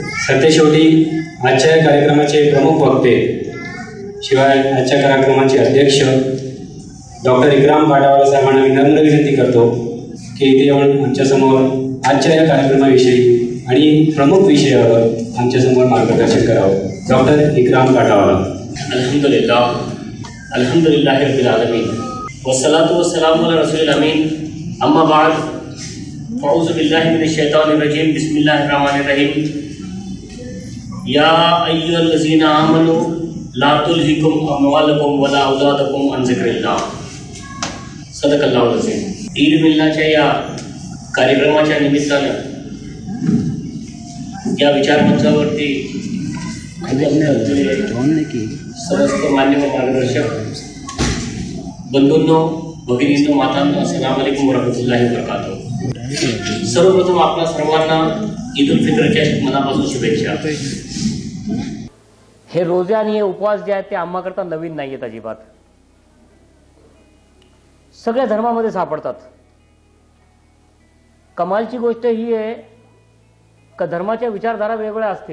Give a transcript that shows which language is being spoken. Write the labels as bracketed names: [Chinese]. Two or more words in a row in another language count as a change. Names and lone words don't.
[Marathi] सरतेशेवटी आजच्या कार्यक्रमाचे प्रमुख वक्ते शिवाय आजच्या कार्यक्रमाचे अध्यक्ष डॉक्टर इकराम काटावाला साहेबांना विनम्र विनंती करतो की इथे येऊन आमच्यासमोर आजच्या या कार्यक्रमाविषयी आणि प्रमुख विषयावर आमच्यासमोर मार्गदर्शन करावं. डॉक्टर इकराम काटावाला. [Arabic] الحمد لله رب العالمين والصلاة والسلام على رسول الأمين أما بعد فأعوذ بالله من الشيطان الرجيم بسم الله الرحمن الرحيم يا أيها الذين آمنوا لا تلهكم أموالكم ولا أولادكم عن ذكر الله. صدق الله العظيم. [Marathi] ईद मिलनाच्या या कार्यक्रमाच्या निमित्तानं या विचारमंचावरती समस्त मान्यवर मार्गदर्शक बंधूंनो, भगिनींनो, मातांनो, [Arabic] السلام عليكم ورحمة الله وبركاته. [Marathi] सर्वप्रथम आपल्या सर्वांना ईद उल फित्रच्या मनापासून शुभेच्छा. हे रोजे आणि हे उपवास जे आहेत ते आम्हाकरता नवीन नाही आहेत अजिबात. सगळ्या धर्मामध्ये सापडतात. कमालची गोष्ट ही आहे का धर्माच्या विचारधारा वेगवेगळ्या असतील.